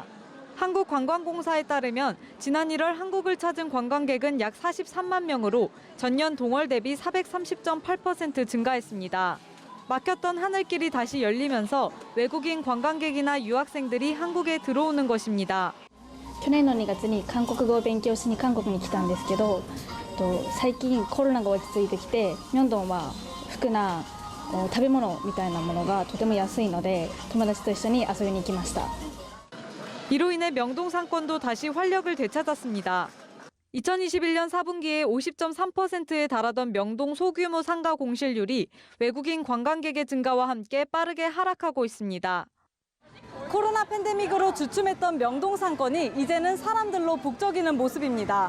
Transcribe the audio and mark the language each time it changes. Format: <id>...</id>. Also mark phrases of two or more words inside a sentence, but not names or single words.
<ko>한국관광공사에 따르면 지난 1월 한국을 찾은 관광객은 약 43만 명으로 전년 동월 대비 430.8% 증가했습니다. 막혔던 하늘길이 다시 열리면서 외국인 관광객이나 유학생들이 한국에 들어오는 것입니다.</ko> <ja>去年の2月に韓国語を勉強しに韓国に来たんですけど、最近コロナが落ち着いてきて、ミョンドンは服な食べ物みたいなものがとても安いので、友達と一緒に遊びに行きました。</ja> <ko>이로 인해 명동 상권도 다시 활력을 되찾았습니다. 2021년 4분기에 50.3%에 달하던 명동 소규모 상가 공실률이 외국인 관광객의 증가와 함께 빠르게 하락하고 있습니다. 코로나 팬데믹으로 주춤했던 명동 상권이 이제는 사람들로 북적이는 모습입니다.</ko>